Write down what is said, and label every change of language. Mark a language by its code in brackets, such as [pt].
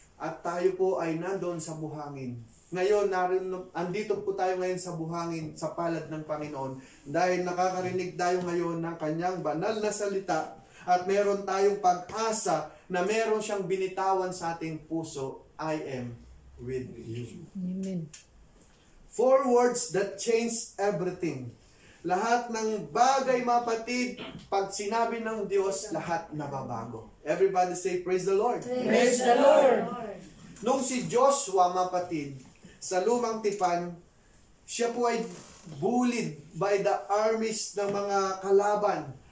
[tl] At tayo po ay nandoon sa buhangin. Ngayon, andito po tayo ngayon sa buhangin, sa palad ng Panginoon. Dahil nakakarinig tayo ngayon ng kanyang banal na salita at meron tayong pag-asa na meron siyang binitawan sa ating puso, [en] I am with you. [tl] Amen. [en] 4 words that change everything. [tl] Lahat ng bagay, mga kapatid, pag sinabi ng Diyos, lahat nababago. [en] Everybody say, praise the Lord. Praise the Lord. [tl] Nung si Joshua, mga kapatid, sa lumang tipan, siya po ay [en] bullied by the armies [tl] ng mga kalaban.